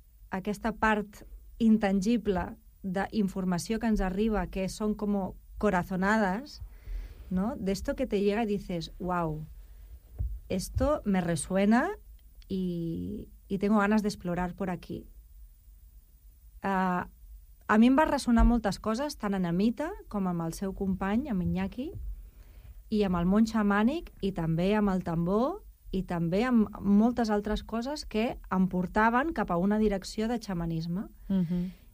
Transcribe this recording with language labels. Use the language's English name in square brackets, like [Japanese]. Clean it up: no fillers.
[Catalan] Aquesta part intangible d'informació que ens arriba, que són com corazonades, ¿no? [Spanish] D'esto que te llega i dices, uau, esto me resuena y tengo ganas d'explorar por aquí. [Catalan] A mi em va ressonar moltes coses, tant en Amita com amb el seu company, amb Iñaki, i amb el món xamànic, i també amb el tambor, i també amb moltes altres coses que em portaven cap a una direcció de xamanisme. Uh-huh.